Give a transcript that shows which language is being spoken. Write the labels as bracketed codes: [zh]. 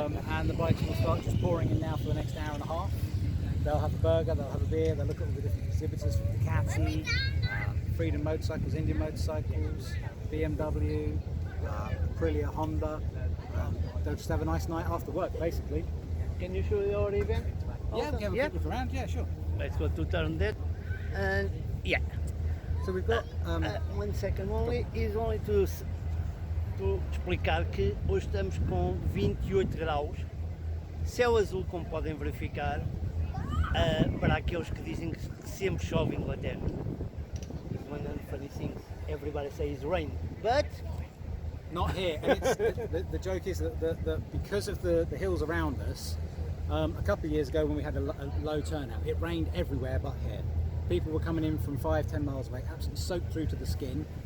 [en] And the bikes will start just pouring in now for the next hour and a half. They'll have a burger, they'll have a beer, they'll look at all the different exhibitors from Ducati, Freedom Motorcycles, Indian Motorcycles, BMW, Aprilia, Honda. They'll just have a nice night after work, basically. Can you show your event? Yeah, we can have a quick look around, yeah, sure. Let's go to turn that. And yeah. So we've got... 1 second only, is only to [pt] explicar que hoje estamos com 28 graus, céu azul como podem verificar, para aqueles que dizem que sempre chove em Inglaterra. [en] One of the funny things everybody says rain, but not here. And the joke is that because of the hills around us, a couple of years ago when we had a low turnout, it rained everywhere but here. People were coming in from 5-10 miles away, absolutely soaked through to the skin.